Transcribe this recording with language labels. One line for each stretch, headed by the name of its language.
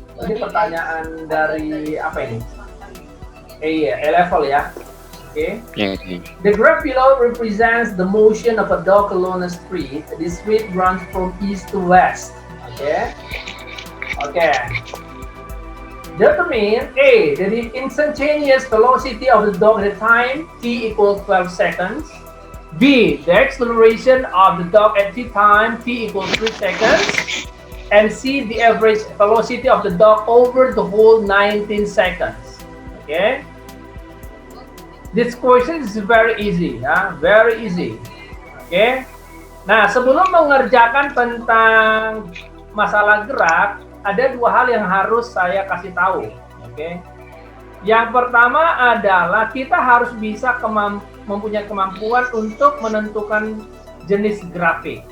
Indonesian: Ini pertanyaan dari apa ini?
English: A-level ya. Okay. The graph below represents the motion of a dog along a street. The street runs from east to west. Okay. Okay. Determine A, the instantaneous velocity of the dog at the time t equals 12 seconds. B, the acceleration of the dog at t time t equals 3 seconds. And C, the average velocity of the dog over the whole 19 seconds. Okay. This question is very easy, ya, very easy. Oke.
Indonesian: Nah, sebelum mengerjakan tentang masalah gerak, ada dua hal yang harus saya kasih tahu. Oke. Yang pertama adalah kita harus bisa mempunyai kemampuan untuk menentukan jenis grafik.